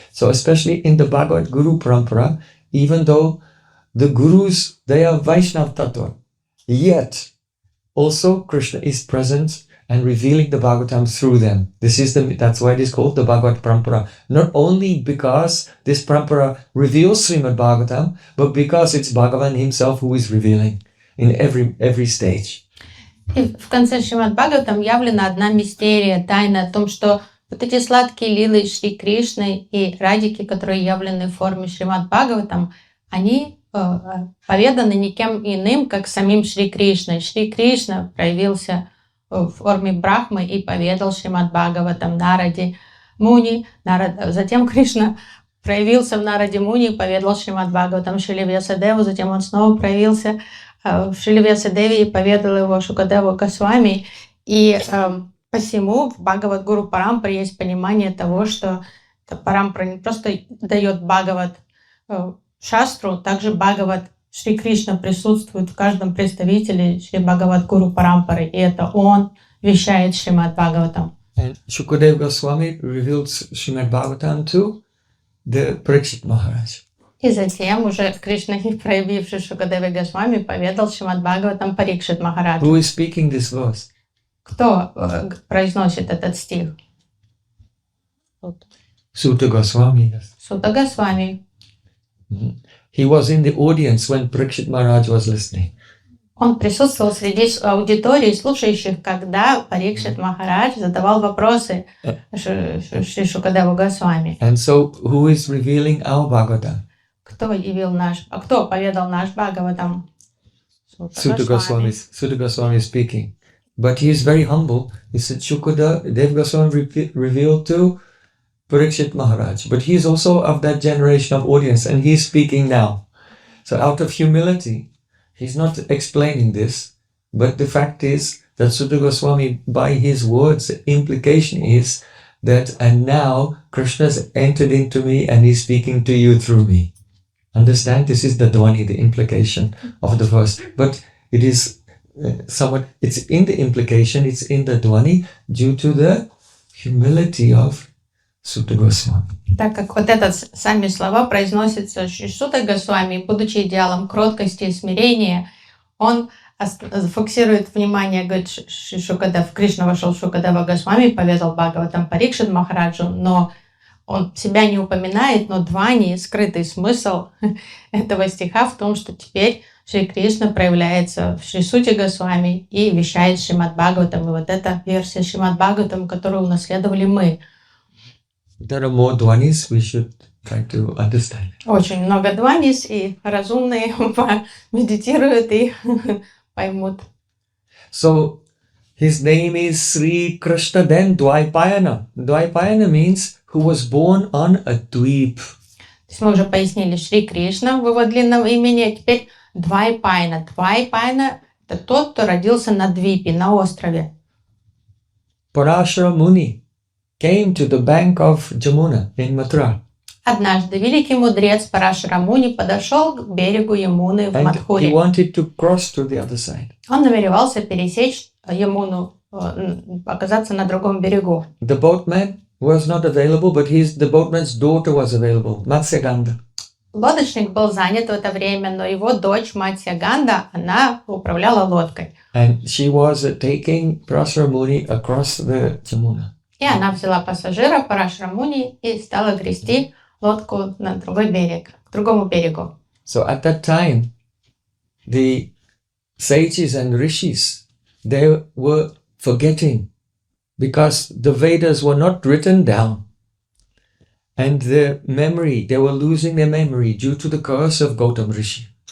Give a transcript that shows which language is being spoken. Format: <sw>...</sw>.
<en>So especially in the Bhagavad Guru Parampara, even though the Gurus, they are Vaishnava Tattva, yet also Krishna is present and revealing the Bhagavatam through them. That's why it is called the Bhagavad Parampara. Not only because this Parampara reveals Srimad Bhagavatam, but because it's Bhagavan himself who is revealing in every stage.</en> <ru>И в конце Шримад Бхагаватам явлена одна мистерия, тайна о том, что вот эти сладкие лилы Шри Кришны и Радики, которые явлены в форме Шримад Бхагаватам, они поведаны никем иным, как самим Шри Кришной. Шри Кришна проявился в форме Брахмы и поведал Шримад Бхагаватам Нараде Муни. Затем Кришна проявился в Нараде Муни и поведал Шримад Бхагаватам Шриле Vyāsadevу. Затем он снова проявился в Шриле Vyāsadеве и поведал его Шукадеву Госвами. И посему в Бхагават Гуру Парампаре есть понимание того, что Парампара не просто дает Бхагават Шастру, также Бхагават Шри Кришна присутствует в каждом представителе Шри Бхагават Гуру Парампары, и это он вещает Шримад Бхагаватам.</ru> <en>And Shukadeva Goswami revealed Srimad Bhagavatam to the Parikshit Maharaj.</en> <ru>И затем уже Кришна, проявивший Шукадеве Госвами, поведал Шримад Бхагаватам Парикшит Махараджу.</ru> <en>Who is speaking this verse?</en> <ru>Кто произносит этот стих?</ru> <en>Suta Goswami. Yes.</en> <ru>Сута Госвами.</ru> <en>He was in the audience when Parikshit Maharaj was listening.</en> <ru>Он присутствовал среди аудитории, слушающих, когда Парикшит Махарадж задавал вопросы Шри Шукадеву Госвами.</ru> <en>And so, who is revealing our Bhagavatam?</en> <ru>Кто поведал наш Бхагаватам?</ru> <en>Sutta Goswami is speaking. But he is very humble. He said, Shukada, Dev Goswami revealed to Parikshit Maharaj. But he is also of that generation of audience, and he is speaking now. So out of humility, he's not explaining this, but the fact is that Sutta Goswami, by his words, the implication is that, and now Krishna's entered into me and he's speaking to you through me. Understand? This is the Dhvani, the implication of the verse. But it is somewhat, it's in the implication, it's in the Dhvani due to the humility of Sutta Goswami.</en> <ru>Так как вот это сами слова произносятся Шута Госвами, будучи идеалом кроткости и смирения, он фокусирует внимание, говорит, Шукадев, Кришна вошел в Шукадева Госвами, поведал Бхагаватам Парикшит Махараджу, но он себя не упоминает, но Двани, скрытый смысл этого стиха в том, что теперь Шри Кришна проявляется в Шри Сути Госвами и вещает Шримад Бхагаватам. И вот эта версия Шримад Бхагаватам, которую унаследовали мы.</ru> <en>There are more Dhvanis we should try to understand.</en> <ru>Очень много Дванис, и разумные медитируют и поймут.</ru> <en>So, his name is Sri Krishna, then Dvaipayana. Dvaipayana means who was born on a dweep.</en> <ru>То есть мы уже пояснили Шри Кришна, вывод длинного имени, а теперь Двайпайна. Двайпайна – это тот, кто родился на двипе, на острове.</ru> <en>Parashara Muni came to the bank of Jamuna in Mathura.</en> <ru>Однажды великий мудрец Парашара Муни подошел к берегу Ямуны в</ru> <en>And he</en> <ru>Мадхуре.</ru> <en>wanted to cross to the other side.</en> <ru>Он намеревался пересечь Ямуну, оказаться на другом берегу.</ru> <en>The boatman was not available, but the boatman's daughter was available, Matsyagandha.</en> <ru>Лодочник был занят в это время, но его дочь Матьяганда, она управляла лодкой.</ru> <en>And she was taking Parashara Muni across the Jamuna.</en> <ru>И она взяла пассажира Парашара Муни и стала грести лодку на другой берег, к другому берегу.</ru> <en>So at that time, the sages and rishis, they were forgetting because the Vedas were not written down. And their memory, they were losing their memory due to the curse of Gautam Rishi.</en>